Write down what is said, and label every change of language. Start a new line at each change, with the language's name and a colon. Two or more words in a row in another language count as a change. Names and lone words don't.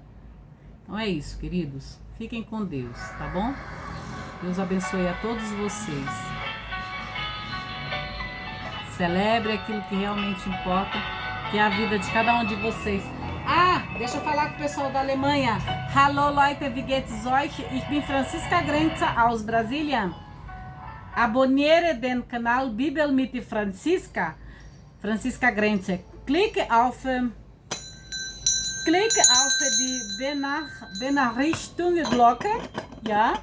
Portuguese: Então é isso, queridos. Fiquem com Deus, tá bom? Deus abençoe a todos vocês. Celebre aquilo que realmente importa, que é a vida de cada um de vocês. Ah, deixa eu falar com o pessoal da Alemanha.
German: Hallo Leute, wie geht's euch? Ich bin Franziska Grenzer aus Brasilien. Abonniere den Kanal Bibel mit Franziska. Franziska Grenzer. Klicke auf die Benachrichtigungsglocke, ja?